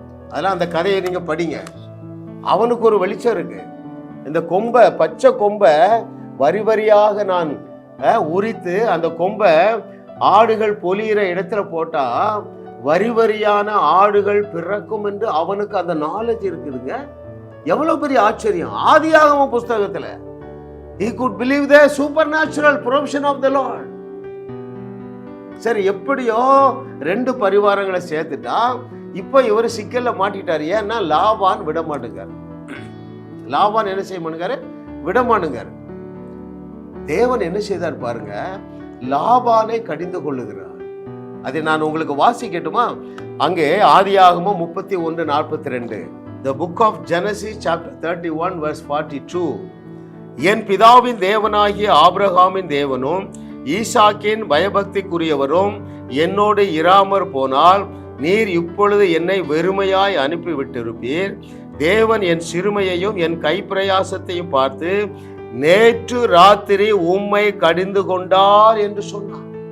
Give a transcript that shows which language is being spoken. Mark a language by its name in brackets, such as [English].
[Tamil] அதெல்லாம் அந்த கதையை நீங்க படிங்க. அவனுக்கு ஒரு வெளிச்சம் இருக்கு. இந்த கொம்பை, பச்சை கொம்பை வரி வரியாக நான் உரித்து அந்த கொம்பை ஆடுகள் பொலியிற இடத்துல போட்டா வரி வரியான ஆடுகள் பிறக்கும் என்று அவனுக்கு அந்த நாலேஜ் இருக்குதுங்க. எவ்வளவு பெரிய ஆச்சரியம்! ஆதியாகம புஸ்தகத்துல [English] he could believe the supernatural provision of the Lord. [Tamil] சரி, எப்படியோ 2 பரிவாரங்களை சேர்த்துட்டா இப்ப இவர் சிக்கல்ல மாட்டிட்டாரு. ஏன்னா லாபான் விட மாட்டேங்காரு. லாபான் என்ன செய்ய மாட்டேங்காரு? விட மாட்டேங்காரு. தேவன் என்ன செய்தார் பாருங்க, லாபானை கடிந்து கொள்ளுகிறார். அதை நான் உங்களுக்கு வாசிக்கட்டுமா? அங்கே ஆதியாகமம் [English] 31:42, the book of Genesis chapter 31 verse 42. [Tamil] என் பிதாவின் தேவனாகிய ஆபிரகாமின் தேவனும் ஈசாக்கின் பயபக்திக்குரியவரும் என்னோடு இராமற் போனால் நீர் இப்பொழுது என்னை வெறுமையாய் அனுப்பிவிட்டிருப்பீர். தேவன் என் சிறுமையையும் என் கைப்பிரயாசத்தையும் பார்த்து நேற்று ராத்திரி உம்மை கடிந்து கொண்டார் என்று சொன்னார்.